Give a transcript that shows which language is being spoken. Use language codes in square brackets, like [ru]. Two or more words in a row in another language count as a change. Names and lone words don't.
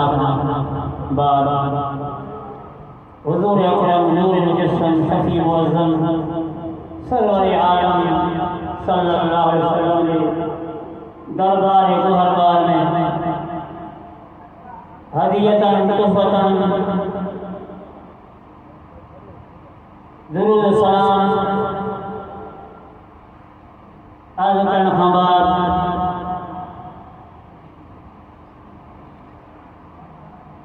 [sd] बाद हुजूर अकरम नूर मुजस्सम शफी मुअज़्ज़म सरवर आलम [ar] صلى الله عليه وسلم [sd] के दरबार गुहरबार में हदियतन तुहफतन दुरूद सलाम अर्ज़ करण खां बाद